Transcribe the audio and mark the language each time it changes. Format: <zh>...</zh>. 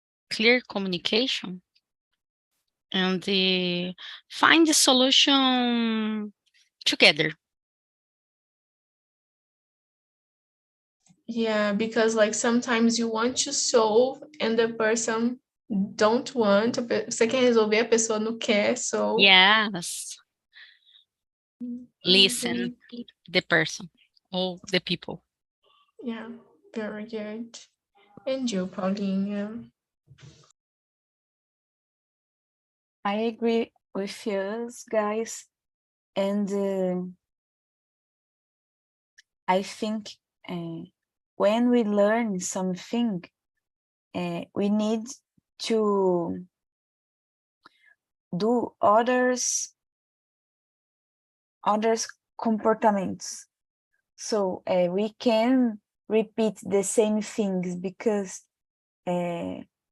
<en>Clear communication and find the solution together. Yeah, because like sometimes you want to solve and the person don't want.</en> <pt>Você quer resolver, a pessoa não quer,</pt> <en>so. Yes. Listen Mhm. the person or the people. Yeah, very good. And you, Paulinha? I agree with you guys, and I think when we learn something, we need to do others comportments, so we can repeat the same things because a</en>